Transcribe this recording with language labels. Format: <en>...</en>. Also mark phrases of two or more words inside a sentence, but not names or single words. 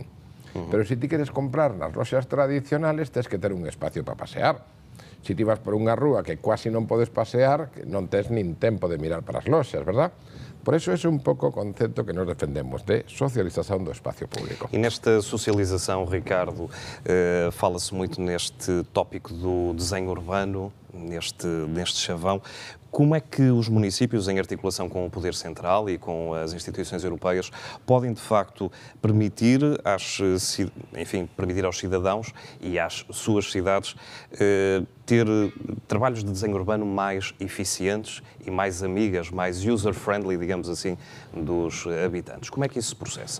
<gl>Pero se ti queres comprar nas loxas tradicionales, tens que ter un espacio para pasear. Se ti vas por unha rúa que quasi non podes pasear, non tes nin tempo de mirar para as loxas, verdad? Por eso é un pouco o concepto que nos defendemos de socialización do espacio público.</gl> <pt>E nesta socialização, Ricardo, fala-se muito neste tópico do desenho urbano, neste chavão. Como é que os municípios, em articulação com o Poder Central e com as instituições europeias, podem, de facto, permitir aos cidadãos e às suas cidades ter trabalhos de desenho urbano mais eficientes e mais amigas, mais user-friendly, digamos assim, dos habitantes? Como é que isso se processa?</pt>